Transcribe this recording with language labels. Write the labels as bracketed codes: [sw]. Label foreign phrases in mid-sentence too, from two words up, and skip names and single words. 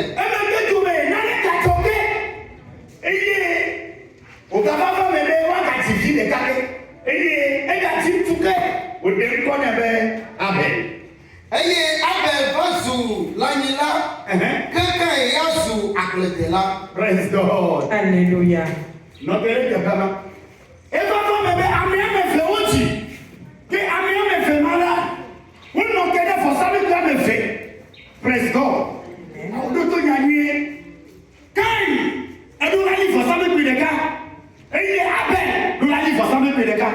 [ee] Emegbe dome nane gatsɔ ge eye wògava va me be woagadzi vi ɖeka ge eye egadzi ŋutsu ge wòɖe ŋkɔ nɛ be Abel. Eye Abel va zu lãnyila. Ke Kain ya zu agbledela. [en] Praise God. [ee] Alléluia. Nɔtɛlɛ dɛbɛ ma. Eva va me be ame ame eve wodzi ke ame ame eve ma la wonɔ ke ɖe vɔsamlekpui ame eve. [en] Praise God. [ee] Awo ɖo to nyanyuie. Kain eɖo la yi vɔsamlekpui ɖeka eye Abel ɖo la yi vɔsamlekpui ɖeka.